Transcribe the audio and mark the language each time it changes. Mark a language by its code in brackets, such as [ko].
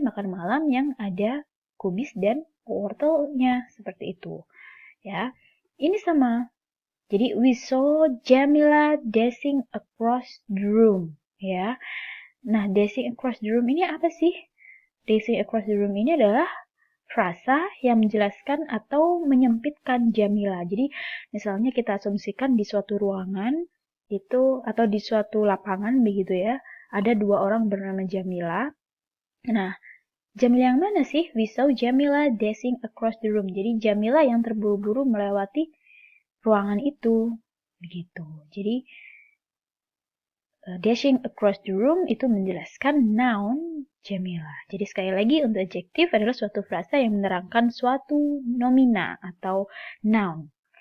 [id] Makan malam yang ada kubis dan wortelnya seperti itu. Ya, ini sama. Jadi [en] we saw Jamila dashing across the room. [id] Ya, nah [en] dashing across the room [id] ini apa sih? [en] Dashing across the room [id] ini adalah frasa yang menjelaskan atau menyempitkan Jamila. Jadi misalnya kita asumsikan di suatu ruangan itu atau di suatu lapangan begitu ya, ada dua orang bernama Jamila. Nah, Jamila yang mana sih? [en] We saw Jamila dashing across the room. [id] Jadi Jamila yang terburu-buru melewati ruangan itu. Begitu. Jadi [en] dashing across the room [id] itu menjelaskan noun Jamila. Jadi sekali lagi untuk adjektif adalah suatu frasa yang menerangkan suatu nomina atau noun.